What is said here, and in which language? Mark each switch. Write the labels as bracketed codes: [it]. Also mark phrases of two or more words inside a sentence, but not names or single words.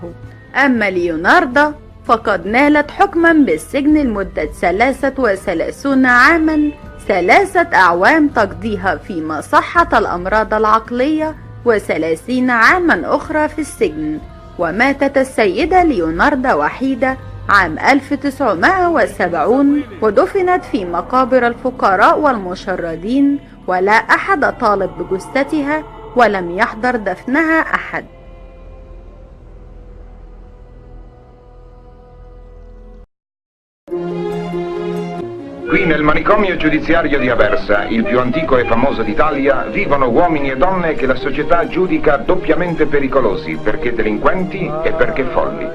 [ar] أما ليوناردا فقد نالت حكما بالسجن لمدة 33 عاما، 3 أعوام تقضيها في مصحة الأمراض العقلية، و30 عاما أخرى في السجن. وماتت السيدة ليوناردا وحيدة عام 1970، ودفنت في مقابر الفقراء والمشردين، ولا أحد طالب بجثتها، ولم يحضر دفنها أحد. [it] Qui nel manicomio giudiziario di Aversa, il più antico e famoso d'Italia, vivono uomini e donne che la società giudica doppiamente pericolosi, perché delinquenti e perché folli.